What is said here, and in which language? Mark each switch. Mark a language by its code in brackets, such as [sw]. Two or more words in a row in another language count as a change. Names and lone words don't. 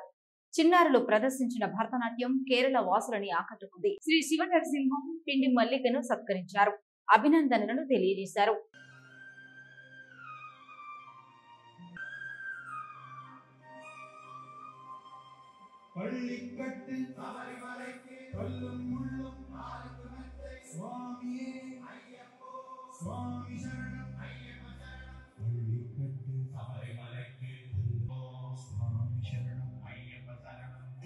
[te] చిన్నారులు ప్రదర్శించిన భరతనాట్యం కేరళ వాసులని ఆకట్టుకుంది. శ్రీ శివ నరసింహం పిండి మల్లికను సత్కరించారు. అభినందనలను తెలియజేశారు. [ta] சுவாமி சரணம் பள்ளிக்கட்டு சபரிமலைக்கு சுவாமி சரணம் ஐயப்ப சரணம்